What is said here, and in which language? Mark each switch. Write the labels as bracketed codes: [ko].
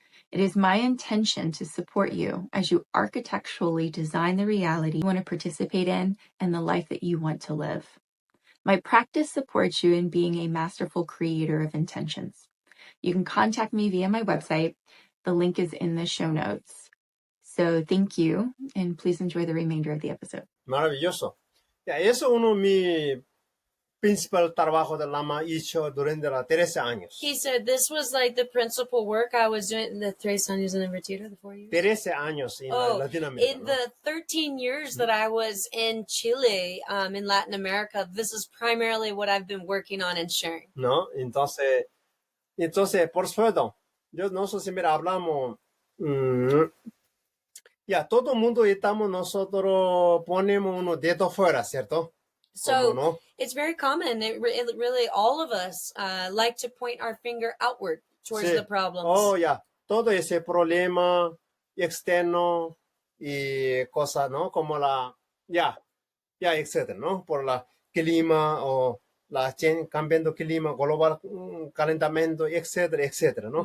[en] It is my intention to support you as you architecturally design the reality you want to participate in and the life that you want to live. My practice supports you in being a masterful creator of intentions. You can contact me via my website. The link is in the show notes. So thank you, and please enjoy the remainder of the episode. [es] Maravilloso. Ya, eso uno mi principal trabajo de Lama hizo durante los 13 años. [en] He said this was like the principal work I was doing in the 3 [es] años en el retiro, [en] the 4 years. [es] 13 años en Latin America. [en] In the 13 years that I was in Chile, in Latin America, this is primarily what I've been working on and sharing. [es] ¿No? Entonces, por supuesto, nosotros siempre hablamos, ya, todo el mundo estamos, nosotros ponemos unos dedos fuera, ¿cierto? [en] So [es] ¿no? [en] it's very common. It really, all of us like to point our finger outward towards the problems. [es] Oh, ya, todo ese problema externo y cosas, ¿no? Como etcétera, ¿no? Por la clima o cambiando clima, global calentamiento, etcétera, etcétera, ¿no?